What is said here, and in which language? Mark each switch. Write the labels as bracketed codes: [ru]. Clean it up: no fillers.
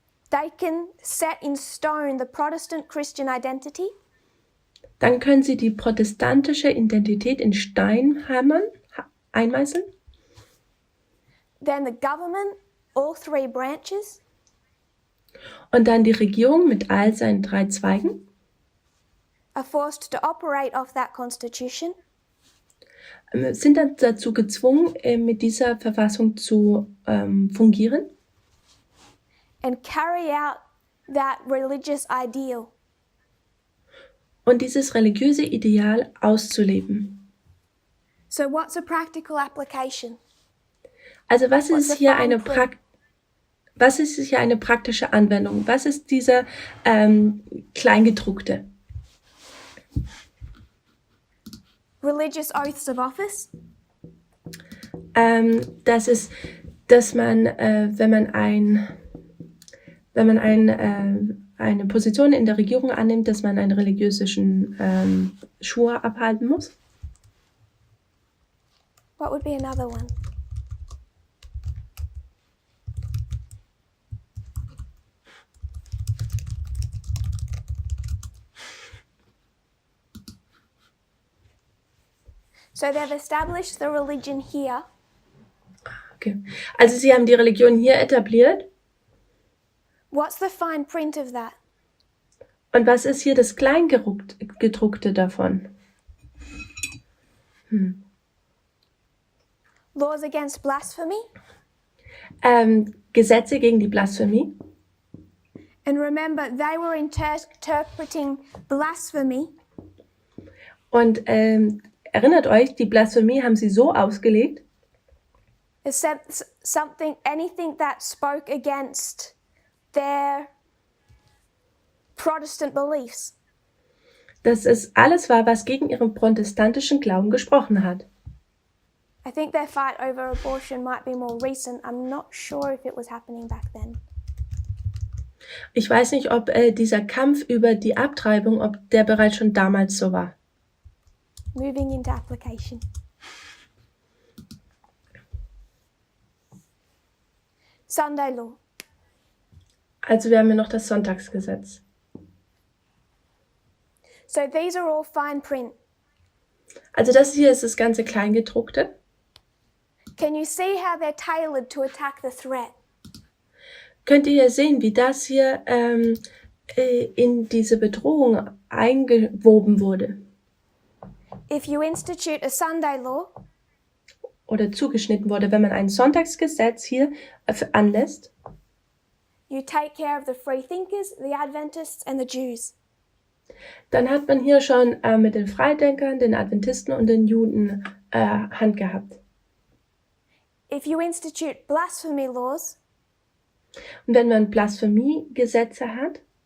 [en] they can set in stone the Protestant Christian identity, [de] dann können sie die protestantische Identität in Stein einmeißeln. [en] then the government, all three branches, [de] Und dann die Regierung mit all seinen 3 Zweigen [en] are forced to operate off that Constitution [de] sind dann dazu gezwungen, mit dieser Verfassung zu fungieren [en] and carry out that religious ideal. [de] und dieses religiöse Ideal auszuleben. [en] So what's a practical application? [de] Also was [en] What's [de] ist [en] the [de] hier [en] fine print? [de] was ist hier eine praktische Anwendung? Was ist dieser Kleingedruckte? [en] Religious oaths of office, [de] Das ist, dass man, wenn man eine Position in der Regierung annimmt, dass man einen religiösen Schwur abhalten muss. [en] what would be another one? So they've established the religion here, Okay. [de] Also sie haben die Religion hier etabliert. [en] what's the fine print of that? [de] Und was ist hier das Kleingedruckte davon? [en] Laws against blasphemy, [de] Gesetze gegen die Blasphemie. [en] and remember they were interpreting blasphemy [de] Und erinnert euch, die Blasphemie haben sie so ausgelegt, [en] as anything that spoke against their Protestant beliefs. [de] dass es alles war, was gegen ihren protestantischen Glauben gesprochen hat. [en] I think their fight over abortion might be more recent. I'm not sure if it was happening back then. [de] Ich weiß nicht, ob dieser Kampf über die Abtreibung, ob der bereits schon damals so war. [en] Moving into application. Sunday law. [de] Also wir haben ja noch das Sonntagsgesetz. [en] So these are all fine print. [de] Also das hier ist das ganze Kleingedruckte. [en] Can you see how they're tailored to attack the threat? [de] Könnt ihr hier sehen, wie das hier in diese Bedrohung eingewoben wurde [en] If you institute a Sunday law, [de] oder zugeschnitten wurde, wenn man ein Sonntagsgesetz hier anlässt, [en] you take care of the free thinkers, the Adventists, and the Jews. [de] dann hat man hier schon mit den Freidenkern, den Adventisten und den Juden Hand gehabt. [en] If you institute blasphemy laws, [de] Und wenn man Blasphemiegesetze hat,